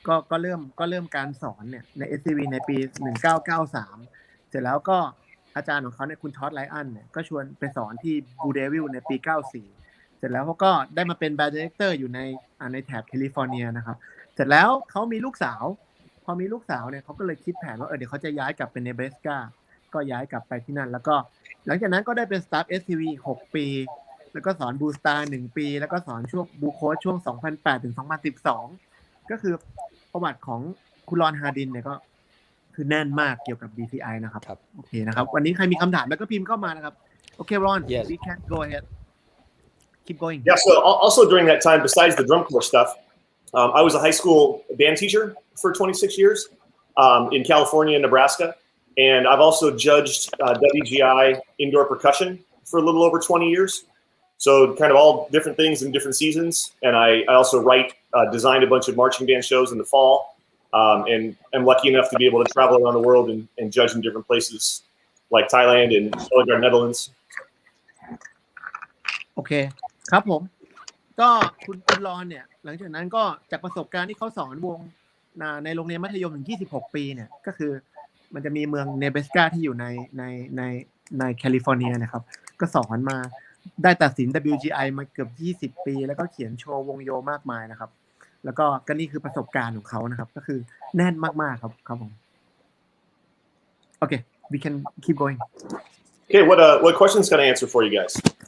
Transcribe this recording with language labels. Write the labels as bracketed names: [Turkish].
[Thai] ก็เริ่มการสอนเนี่ยใน SCV ในปี1993เสร็จแล้วก็อาจารย์ของเขาเนี่ยคุณท็อดไลอันเนี่ยก็ชวนไปสอนที่บูเดวิลในปี94เสร็จแล้วเขาก็ได้มาเป็นแบรนด์ดีเรคเตอร์อยู่ในแถบแคลิฟอร์เนียนะครับเสร็จแล้วเขามีลูกสาวพอมีลูกสาวเนี่ยเขาก็เลยคิดแผนว่าเดี๋ยวเขาจะย้ายกลับไปเนเบสกาก็ย้ายกลับไปที่นั่นแล้วก็หลังจากนั้นก็ได้เป็นสตาฟ SCV 6 ปีแล้วก็สอนบูสตาร์1 ปีแล้วก็สอนช่วงบูโค้ชช่วง2008ถึง 2012ก็คือประวัติของคุณรอนฮาร์ดินเนี่ยก็คือแน่นมากเกี่ยวกับ DCI นะครับโอเคนะครับวันนี้ใครมีคำถามแล้วก็พิมพ์เข้ามานะครับโอเค [English] Ron we can go ahead keep going Yeah, so also during that time, besides the drum corps stuff, I was a high school band teacher for 26 years in California and Nebraska. And I've also judged WGI indoor percussion for a little over 20 years. So kind of all different things in different seasons. And I also designed a bunch of marching band shows in the fall. And I'm lucky enough to be able to travel around the world and judge in different places like Thailand and Netherlands. [Thai] โอเคครับผมก็คุณรอนเนี่ยหลังจากนั้นก็จากประสบการณ์ที่เขาสอนวงในโรงเรียนมัธยมถึง26 ปีเนี่ยก็คือมันจะมีเมืองเนเบสกาที่อยู่ในแคลิฟอร์เนียนะครับก็สอนมาได้ตัดสิน WGI มาเกือบ20 ปีแล้วก็เขียนโชว์วงโยมากมายนะครับแล้วก็นี่คือประสบการณ์ของเขานะครับก็คือแน่นมากๆครับผมโอเค [English] we can keep going Okay, what questions can I answer for you guys?